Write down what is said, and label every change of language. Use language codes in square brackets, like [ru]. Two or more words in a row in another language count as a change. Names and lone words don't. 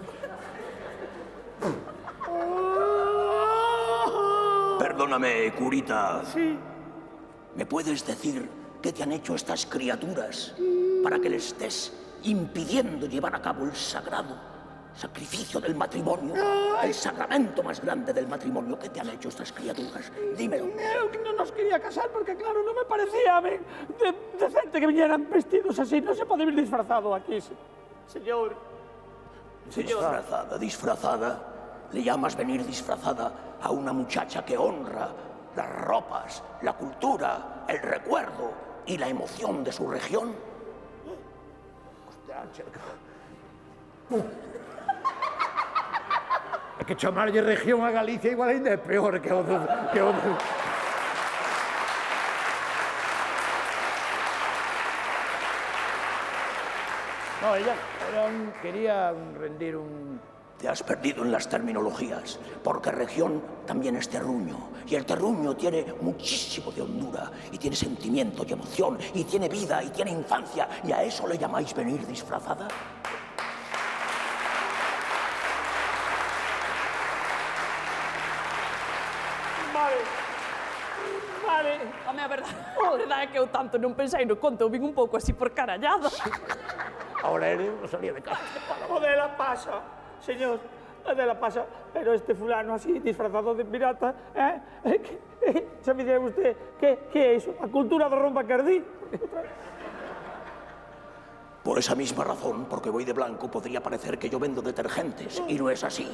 [es] Perdóname, curita. Sí. ¿Me puedes decir qué te han hecho estas criaturas para que les estés impidiendo llevar a cabo el sagrado sacrificio del matrimonio? El sacramento más grande del matrimonio. ¿Qué te han hecho estas criaturas? Dímelo. [gl] Eu que non nos quería casar porque, claro, non me parecía ben decente que viñeran vestidos así. Non se pode vir disfrazado aquí, señor. Disfrazada. [es] ¿Le llamas venir disfrazada a una muchacha que honra las ropas, la cultura, el recuerdo y la emoción de su región? [gl] É que chamarlle región a Galicia igual ainda é peor que o... [es] No, ella quería rendir un... Te has perdido en las terminologías, porque región también es terruño, y el terruño tiene muchísimo de hondura, y tiene sentimiento y emoción, y tiene vida, y tiene infancia, ¿y a eso le llamáis venir disfrazada? Vale. Vale. [gl] Home, a verdade é que eu tanto non pensei no conto, eu vin un pouco así por carallada. [es] Aurelio no salía de casa. O de la pasa, señor, o de la pasa, pero este fulano así disfrazado de pirata, ¿sabe usted qué es eso? ¿La cultura de Ron Bacardí? Por esa misma razón, porque voy de blanco, podría parecer que yo vendo detergentes, y no es así.